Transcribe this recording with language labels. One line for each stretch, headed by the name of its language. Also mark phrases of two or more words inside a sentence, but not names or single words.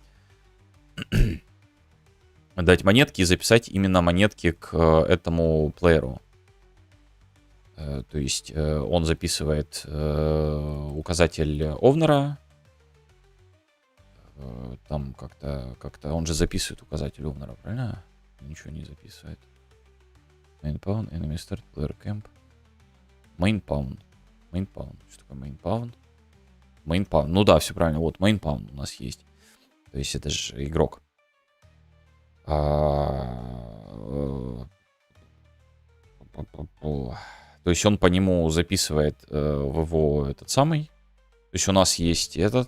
Russian: Дать монетки и записать именно монетки к этому плееру. То есть он записывает указатель овнера. Там как-то он же записывает указатель овнера, правильно? Ничего не записывает.
English: Main pawn, enemy start, player camp. Main pawn.
Russian: Что такое
English: main pawn? Main pawn.
Russian: Ну да, все правильно. Вот
English: main pawn
Russian: у нас есть. То есть это же игрок. То есть он по нему записывает в его этот самый. То есть у нас есть этот.